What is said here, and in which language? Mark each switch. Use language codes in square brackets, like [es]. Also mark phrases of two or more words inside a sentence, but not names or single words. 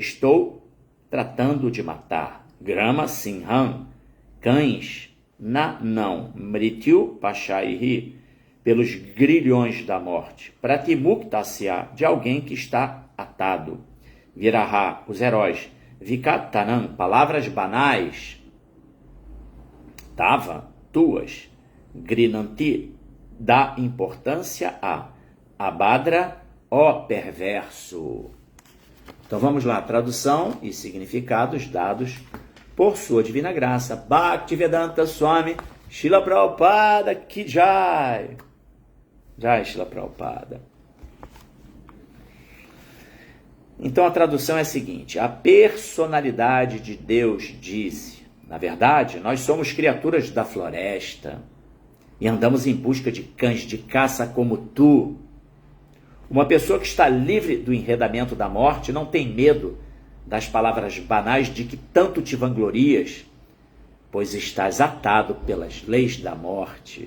[pt] estou tratando de matar, [sa] Grama Sinham, [pt] cães, na não, [sa] mrityu pashaihi, [pt] pelos grilhões da morte, pratimuktasya, de alguém que está atado, viraha, os heróis, vikatanan, palavras banais, tava, tuas, grinanti, dá importância a, abadra, ó perverso. Então vamos lá, tradução e significados dados por sua divina graça. [sa] Bhaktivedanta Swami Srila Prabhupada Ki Jai. Jai Srila Prabhupada. [pt] Então a tradução é a seguinte: a personalidade de Deus disse, na verdade, nós somos criaturas da floresta e andamos em busca de cães de caça como tu. Uma pessoa que está livre do enredamento da morte não tem medo das palavras banais de que tanto te vanglorias, pois estás atado pelas leis da morte.